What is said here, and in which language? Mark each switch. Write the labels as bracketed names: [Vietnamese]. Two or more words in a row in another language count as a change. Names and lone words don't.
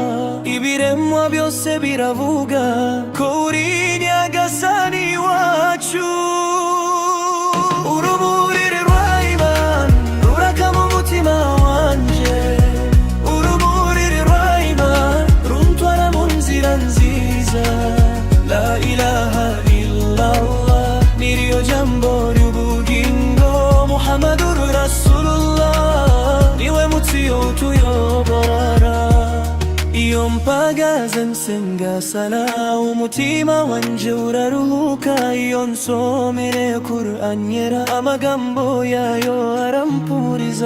[Kinyarwanda] Ibiremwa byose biravuga ko uri Nyagasani wacu. Urumuri rwa Imani ruraka mu mutima wanje, nziza. [Arabic] لا إله إلا الله, [Kinyarwanda] niryo jambo ry'ubugingo. [Arabic] محمد رسول الله, [Kinyarwanda] niwe mutio utuyobora. Iyo mpagaze nsenga sala, umutima wanje uraruhuka. Iyo nsomere Qur'an yera, amagambo yayo arampuriza.